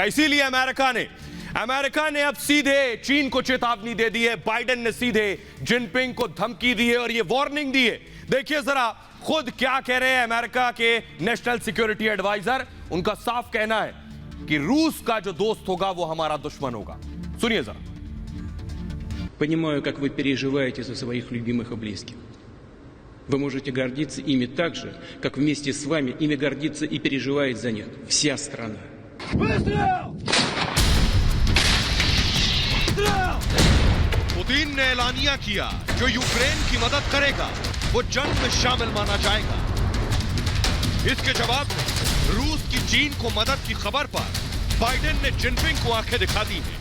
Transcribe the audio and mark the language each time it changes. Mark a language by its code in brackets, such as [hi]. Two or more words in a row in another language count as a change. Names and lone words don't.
[hi] इसीलिए अमेरिका ने अब सीधे चीन को चेतावनी दे दी है। बाइडेन ने सीधे जिनपिंग को धमकी दी है और यह वार्निंग दी है। देखिए जरा खुद क्या कह रहे हैं अमेरिका के [en] national security adviser. [hi] उनका साफ कहना है कि रूस का जो दोस्त होगा वो हमारा दुश्मन होगा। सुनिए जरा। [ru] Понимаю, как вы переживаете за своих любимых и близких. Вы можете гордиться ими так же, как вместе с вами ими гордится и переживает за них вся страна. [hi] पुतिन ने ऐलानिया किया, जो यूक्रेन की मदद करेगा वो जंग में शामिल माना जाएगा। इसके जवाब में रूस की चीन को मदद की खबर पर बाइडेन ने जिनपिंग को आंखें दिखा दी हैं।